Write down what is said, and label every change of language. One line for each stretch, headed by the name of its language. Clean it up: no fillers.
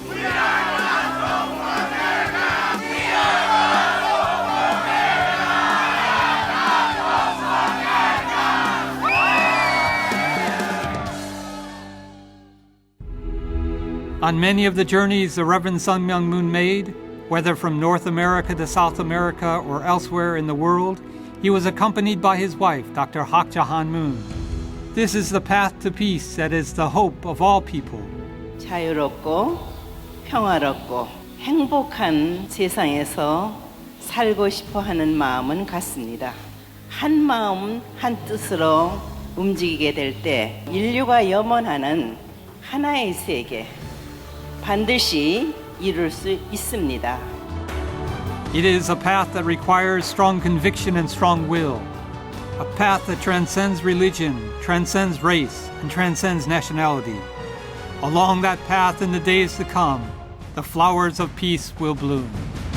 English: We are God's hope for America. We are God's hope for America. God's hope for America. On many of the journeys the Reverend Sun Myung Moon made, whether from North America to South America or elsewhere in the world, he was accompanied by his wife, Dr. Hak Ja-han Moon. This is the path to peace that is the hope of all people.
Korean: 자유롭고 평화롭고 행복한 세상에서 살고 싶어 하는 마음은 같습니다. 한 마음 한 뜻으로 움직이게 될 때 인류가 염원하는 하나의 세계 반드시 이룰 수 있습니다.
English: It is a path that requires strong conviction and strong will. A path that transcends religion, transcends race, and transcends nationality. Along that path in the days to come, the flowers of peace will bloom.